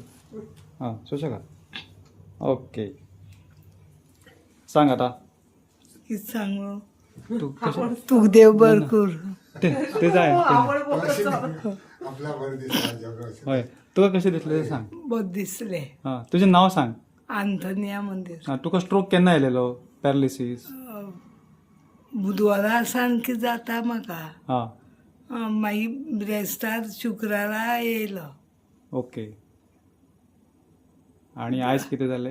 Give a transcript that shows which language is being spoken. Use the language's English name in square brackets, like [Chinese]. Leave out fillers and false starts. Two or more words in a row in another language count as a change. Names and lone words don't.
[Konkani] हां. सुशेगात. ओके. सांग आता. कित सांगू? तू कशी? तू देव बरकूर. ते जाय. होय. तुका कसे दिसले ते सांग. बहुत दिसले. हां. तुझे नाव सांग. आंतोनिया मंदिर. हां. तुका स्ट्रोक केन्ना आयलेलो? पॅरालिसीस? बुधवारा सारकी जाता म्हाका. हां. मागीर ब्रेस्टार शुक्रारा येयलो. ओके. आणि आयज कितें जालें?